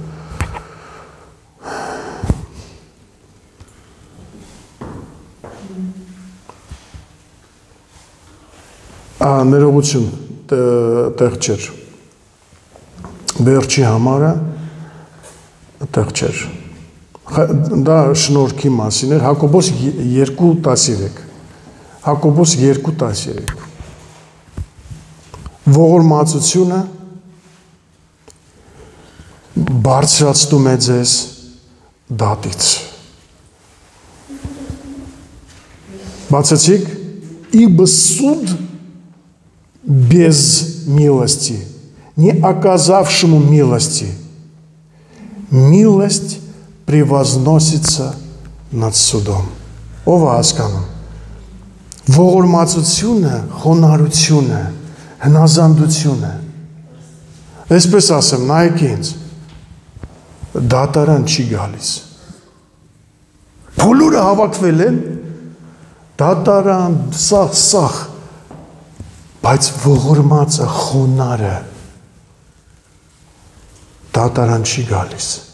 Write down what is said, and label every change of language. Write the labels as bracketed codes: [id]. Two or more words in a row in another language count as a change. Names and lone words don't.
[hy] Ներողություն, տեղ չէր։ Վերջի համարը տեղ չէր։ Դա շնորհքի մասին էր, Հակոբոս 2:13։ Հակոբոս 2:13։ Ողորմածությունը բարձրացնում է ձեզ դատից։ Բացեցիք, [ru] ибо суд без милости, не оказавшему милости, милость превозносится над судом։ [hy] Ով է հասկանում։ Ողորմածությունը, խոնարհությունը, հնազանդությունը։ Այսպես ասեմ, նայեք ինձ, դատարան չի գալիս։ Բոլորը հավաքվել են, դատարան, սաղ, բայց ողորմածը, խոնարը դատարան չի գալիս։